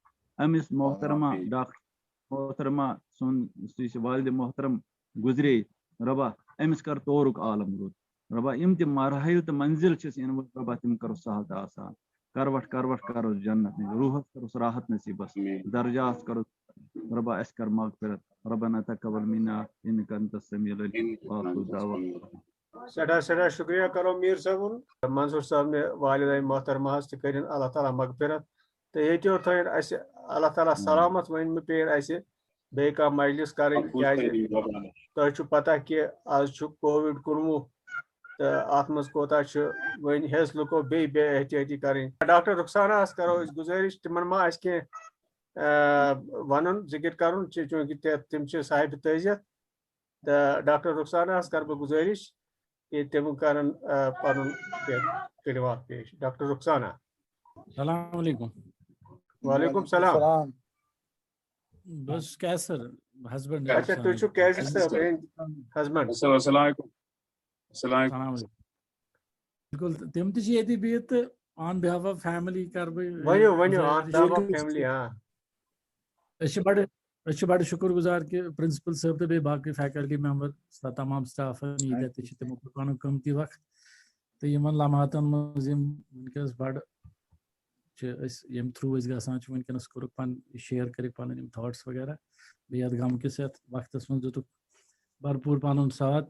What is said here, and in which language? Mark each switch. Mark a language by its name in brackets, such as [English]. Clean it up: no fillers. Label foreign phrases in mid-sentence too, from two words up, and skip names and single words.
[Kashmiri] أمِس محترمہ ڈاکٹر محترمہ سُنٛد یُس یہِ والدِ محترم گُزرے رۄبا أمِس کر تورُک عالم رُت. رۄبا یِم تہِ مراحل تہٕ منزل چھِس یِنہٕ وٲلۍ رۄبا تِم کرو سہل تہٕ آسان. کروٹ کروس جنت نِش روحس کروس راحت نصیٖبس درجات کرو رۄبا اَسہِ کر مغفرت. [Arabic] ربنا تقبل منا انك انت السميع العليم واخر دعوانا. [Kashmiri] سٮ۪ٹھاہ سٮ۪ٹھاہ شُکریہ کرو میٖر صٲبُن منظوٗر صٲبنہِ والدین محترمہس تہِ کٔرِنۍ اللہ تعالیٰ مغفرت تہٕ ییٚتہِ یوت تھٲیِن اَسہِ اللہ تعالیٰ سلامت وۄنۍ مہٕ پیٚیِن اَسہِ بیٚیہِ کانٛہہ مجلس کَرٕنۍ کیازِ تۄہہِ چھُ پتہ کہِ آز چھُ COVID-19 تہٕ اَتھ منٛز کوتاہ چھُ وۄنۍ ہیٚژ لُکو بیٚیہِ بے احتیٲطی کَرٕنۍ. ڈاکٹر رُخساناہس کرو أسۍ گُزٲرِش تِمن ما آسہِ کینٛہہ وَنُن ذِکر کَرُن چوٗنٛکہِ تِم چھِ صاحبِ تعزیت تہٕ ڈاکٹر رُخساناہس کرٕ بہٕ گُزٲرِش کہ تِم کرن پنُن کلمات پیش. ڈاکٹر رُخسانا. [Arabic] السلام علیکم. وعلیکم السلام. [Kashmiri] بس کیسر ہسبینڈ. اچھا تُہۍ چھِو کیسر صٲب ہسبینڈ. [Arabic] السلام علیکم. السلام علیکم. [Kashmiri] بالکل تِم تہِ چھِ ییٚتی بِہِتھ تہٕ [English] on behalf of family [Kashmiri] کر بہٕ [English] ؤنِو on behalf of family. [Kashmiri] أسۍ چھِ بڑٕ شُکُر گُزار کہِ پرنسپل صٲب تہٕ بیٚیہِ باقٕے [English] faculty member [Kashmiri] تمام سٹافن ییٖتیاہ تہِ چھِ تِمو کوٚر پنُن قۭمتی وقت تہٕ یِمن لمحاتن منٛز یِم ؤنکیٚس بڑٕ چھِ أسۍ ییٚمہِ تھروٗ أسۍ گژھان چھِ ؤنکیٚنس کوٚرُکھ پنٕنۍ شِیر کٔرِکھ پنٕنۍ یِم تھاٹس وغیرہ بیٚیہِ یتھ غم کِس یتھ وقتس منٛز دِتُکھ بھرپوٗر پنُن ساتھ.